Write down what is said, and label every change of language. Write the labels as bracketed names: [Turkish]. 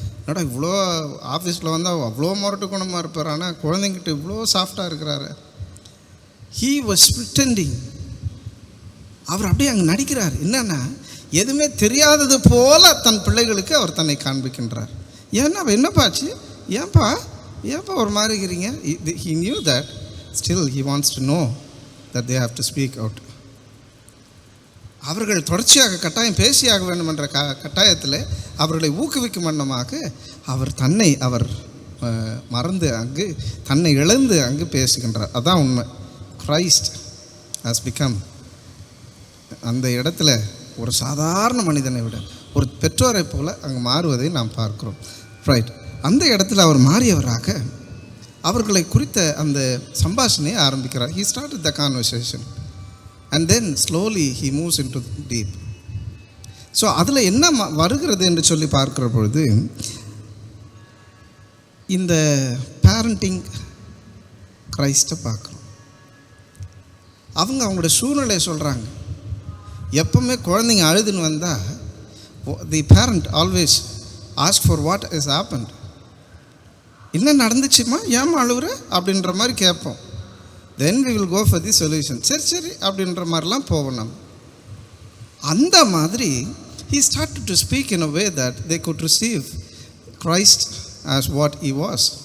[Tamil] என்னடா இவ்வளோ ஆஃபீஸில் வந்தால் அவ்வளோ முரட்டு குணமாக இருப்பார், ஆனால் குழந்தைங்கிட்ட இவ்வளோ சாஃப்டாக இருக்கிறாரு. [English] he was pretending, [Tamil] அவர் அப்படியே அங்கே நடிக்கிறார். என்னன்னா, எதுவுமே தெரியாதது போல தன் பிள்ளைகளுக்கு அவர் தன்னை காண்பிக்கின்றார். ஏன்னா என்னப்பாச்சு, ஏன்பா ஒரு மாதிரி இருக்கிறீங்க. [English] He knew that still he wants to know that they have to speak out. [Tamil] அவர்கள் தொடர்ச்சியாக கட்டாயம் பேசியாக வேண்டும் என்ற கட்டாயத்தில் அவர்களை ஊக்குவிக்கும் வண்ணமாக அவர் மறந்து அங்கு தன்னை இழந்து அங்கு பேசுகின்றார். அதான் உண்மை. கிரைஸ்ட் [English] has become [Tamil] அந்த இடத்துல ஒரு சாதாரண மனிதனை விட ஒரு பெற்றோரை போல அங்கே மாறுவதை நாம் பார்க்கிறோம். ரைட், அந்த இடத்துல அவர் மாறியவராக அவர்களை குறித்த அந்த சம்பாஷணையை ஆரம்பிக்கிறார். [English] He started the conversation and then slowly he moves into deep. [Tamil] So அதில் என்ன வருகிறது என்று சொல்லி பார்க்கிற பொழுது, இந்த பேரண்டிங் கிரைஸ்ட்டை பார்க்குறோம். அவங்களோட சூழ்நிலையை சொல்கிறாங்க. எப்பவுமே குழந்தைங்க அழுதுன்னு வந்தால் [English] The parent always ask for what is happened. [Tamil] என்ன நடந்துச்சுமா, ஏமா அழுகுற அப்படின்ற மாதிரி கேட்போம். [English] Then we will go for the solution. [Tamil] சரி அப்படின்ற மாதிரிலாம் போவோம் நம்ம. அந்த மாதிரி [English] he started to speak in a way that they could receive Christ as what he was.